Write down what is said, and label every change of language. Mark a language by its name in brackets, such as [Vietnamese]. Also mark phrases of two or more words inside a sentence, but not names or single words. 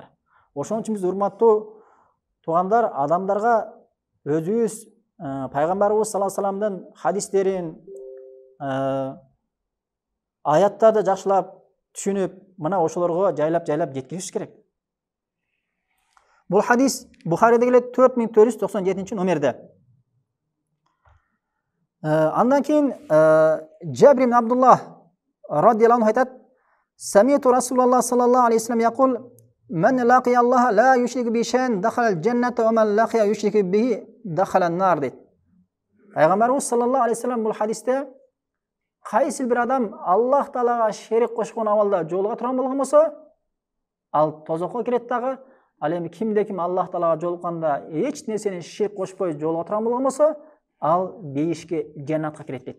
[Kyrgyz] Ошон үчүн биз урматтуу туугандар, адамдарга өзүбүз пайгамбарыбыз [Arabic] صلى الله عليه وسلم [Kyrgyz] хадистерин, аяттарды жакшылап түшүнүп, мына ошолорго жайлап жеткизиш керек. Бул хадис Бухариде келет 4497 номерде. Андан кийин [Arabic] Жабир ибн Абдуллах رضي الله عنه айтат: "سمعت رسول الله صلى الله عليه وسلم يقول من لقي الله لا يشرك به شيئا دخل الجنة ومن لقيه يشرك به دخل النار" дейт. [Kyrgyz] Пайгамбарыбыз [Arabic] صلى الله عليه وسلم [Kyrgyz] бул хадисте кайсы бир адам Аллах Таалага шерик кошкон абалда жолуга турган болгон болсо, ал тозокко кирет дагы. Ал эми кимде ким Аллах Таалага жолукканда эч нерсени ширк кошпой жолуга турган болгон болсо, ал бейишке, жаннатка кирет дейт.